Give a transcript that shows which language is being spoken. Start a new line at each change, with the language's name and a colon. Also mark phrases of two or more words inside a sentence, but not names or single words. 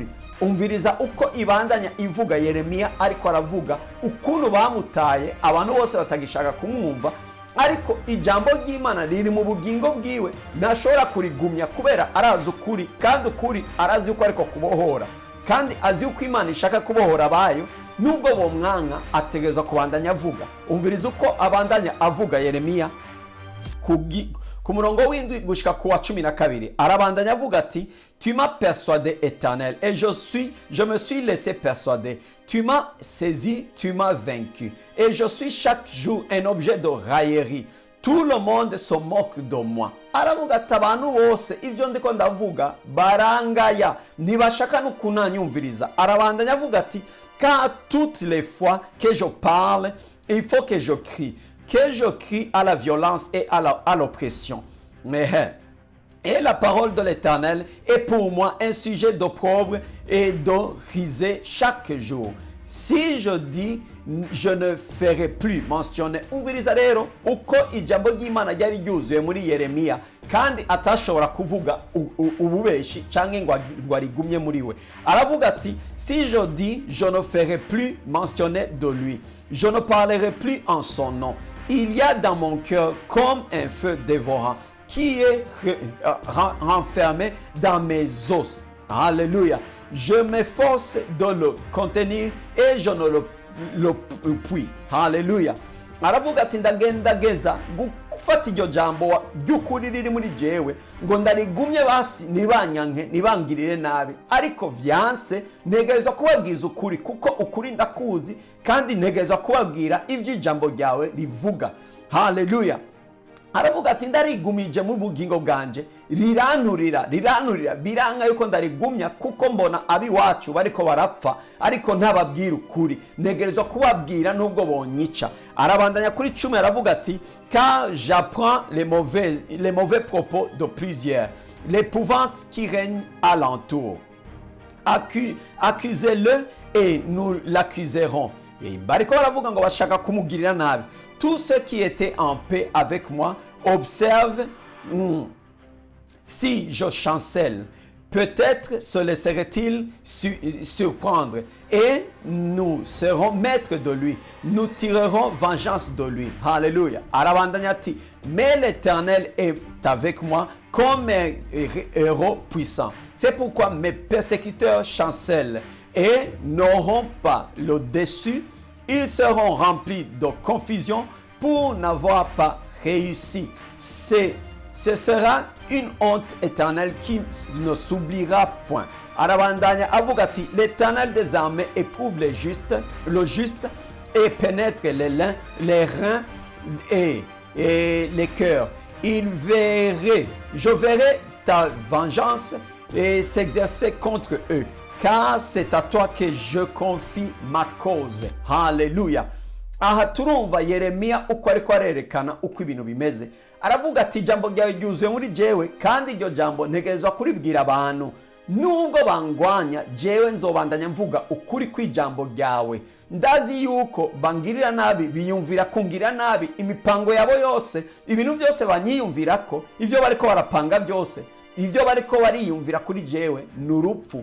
Rundi: Umviriza uko ibandanya ivuga Yeremiya ariko aravuga ukuntu bamutaye, abantu bose batagishaka kumwumva, ariko ijambo ry'Imana riri mu bugingo bwiwe, ntashobora kurigumya kubera arazi ukuri, kandi ukuri arazi uko ariko kubohora, kandi azi uko Imana ishaka kubohora abayo. Nubwo bomwanka ategerezwa kubandanya avuga. Umviriza uko abandanya avuga Yeremiya ku murongo w'indwi gushika ku wa 12. Arabandanya avuga ati
French: tu m'as persuadé, Éternel, et je me suis laissé persuader. Tu m'as saisi, tu m'as vaincu, et je suis chaque jour un objet de raillerie. Tout le monde se moque de moi.
Rundi: Aravuga ati abantu bose ivyo ndiko ndavuga barangaya, ntibashaka no kunanyumviriza. Arabandanya avuga ati
French: car toutes les fois que je parle, il faut que je crie à la violence et à l'oppression. Et la parole de l'Éternel est pour moi un sujet d'opprobre et de risée chaque jour. Si je dis, je ne ferai plus mentionner.
Rundi: Umviriza rero uko ijambo ry'Imana ryari ryuzuye muri Yeremiya, kandi atashobora kuvuga ububeshi canke ngo arigumye muri we. Aravuga ati
French: si je dis, je ne ferai plus mentionner de lui, je ne parlerai plus en son nom. Il y a dans mon cœur comme un feu dévorant qui est renfermé dans mes os. Alléluia. Je m'efforce de le contenir et je ne le puis. Alléluia.
Rundi: Aravuga ati ndageza gufata iryo jambo ry'ukuri riri muri jewe, ngo ndarigumye basi nibanyanke nibangirire nabi, ariko vyanse ntegerezwa kubabwiza ukuri, kuko ukuri ndakuzi, kandi ntegerezwa kubabwira ivyo ijambo ryawe rivuga. Haleluya. Aravuga ati ndarigumije mu bugingo bwanje, riranurira biranga yuko ndarigumya, kuko mbona abi wacu bariko barapfa, ariko ntababwira ukuri, ntegerezwa kubabwira nubwo bonyica. Arabandanya kuri 10 aravuga ati
French: car j'apprends les mauvais propos de plusieurs, l'épouvante qui règne alentour. Accusez-le et nous l'accuserons.
Rundi: Bariko baravuga ngo bashaka kumugirira nabi.
French: Tous ceux qui étaient en paix avec moi observent. Si je chancelle, peut-être se laisserait-il surprendre, et nous serons maîtres de lui. Nous tirerons vengeance de lui. Alléluia.
Rundi: Arabandanya ati,
French: mais l'Éternel est avec moi comme un héros puissant. C'est pourquoi mes persécuteurs chancellent et n'auront pas le dessus. Ils seront remplis de confusion pour n'avoir pas réussi. Ce sera une honte éternelle qui ne s'oubliera point.
Rundi: Arabandanya avuga ati,
French: l'Éternel des armées éprouve le juste et pénètre les reins et les cœurs. Je verrai ta vengeance et s'exercer contre eux, car c'est à toi que je confie ma cause.
Rundi: Haleluya. Aha turumva Yeremiya uko ariko arerekana uko ibintu bimeze. Aravuga ati ijambo ryawe ryuzuye muri jewe, kandi iryo jambo ntegerezwa kuribwira abantu. nubwo bangwanya jewe nzobandanya mvuga ukuri kw'ijambo ryawe. Ndazi yuko bangirira nabi, biyumvira kungirira nabi, imipango yabo yose, ibintu byose banyiyumvirako, ibyo bariko barapanga byose, ibyo bariko bariyumvira kuri jewe ni urupfu.